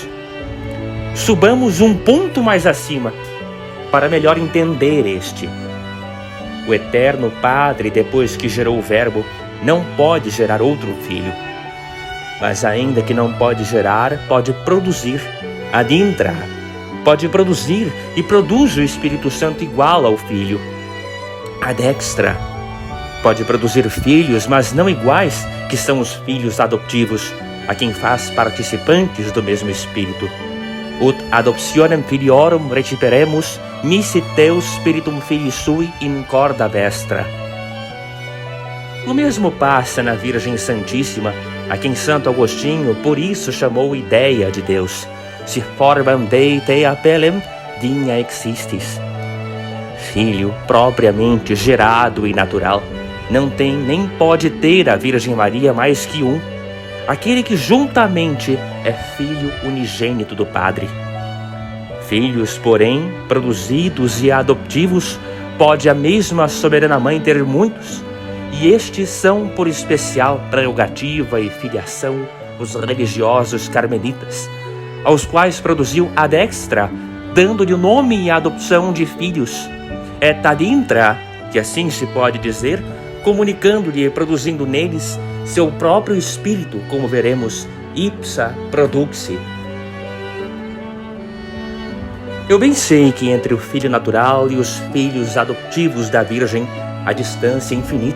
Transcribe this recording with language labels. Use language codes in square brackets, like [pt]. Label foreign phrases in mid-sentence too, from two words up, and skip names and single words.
[pt] Subamos um ponto mais acima, para melhor entender este. O eterno Padre, depois que gerou o Verbo, não pode gerar outro filho. Mas ainda que não pode gerar, pode produzir, [la] ad intra. [pt] Pode produzir e produz o Espírito Santo igual ao Filho. [la] Ad extra. [pt] Pode produzir filhos, mas não iguais, que são os filhos adotivos, a quem faz participantes do mesmo Espírito. [la] Ut adoptionem filiorum reciperemus, nisi Deus spiritum filii sui in corda vestra. [pt] O mesmo passa na Virgem Santíssima, a quem Santo Agostinho por isso chamou ideia de Deus. [la] Si formam Dei te appellem, digna existis. [pt] Filho propriamente gerado e natural, não tem nem pode ter a Virgem Maria mais que um, aquele que juntamente é filho unigênito do Padre. Filhos, porém, produzidos e adoptivos, pode a mesma soberana mãe ter muitos, e estes são, por especial prerrogativa e filiação, os religiosos carmelitas, aos quais produziu [la] ad extra, [pt] dando-lhe o nome e a adopção de filhos, [la] et ad intra, [pt] que assim se pode dizer, comunicando-lhe e produzindo neles seu próprio espírito, como veremos, [la] ipsa produxit. [pt] Eu bem sei que entre o filho natural e os filhos adotivos da Virgem a distância é infinita.